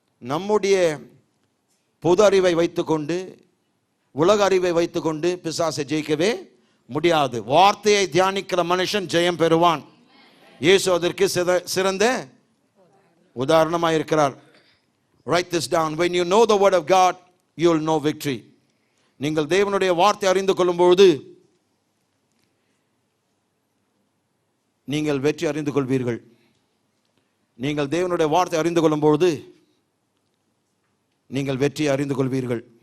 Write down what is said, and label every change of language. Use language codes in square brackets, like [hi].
[ta] நம்முடைய பொது அறிவை வைத்துக்கொண்டு, உலக அறிவை வைத்துக்கொண்டு பிசாசை ஜெயிக்கவே முடியாது. வார்த்தையை தியானிக்கிற மனுஷன் ஜெயம் பெறுவான். இயேசு அதற்கு சிறந்த உதாரணமாக இருக்கிறார். [en] Write this down. When you know the word of God, you will know victory. [ta] நீங்கள் தேவனுடைய வார்த்தை அறிந்து கொள்ளும்போது நீங்கள் வெற்றி அறிந்து கொள்வீர்கள். நீங்கள் தேவனுடைய வார்த்தை அறிந்து கொள்ளும்போது நீங்கள் வெற்றி அறிந்து கொள்வீர்கள்.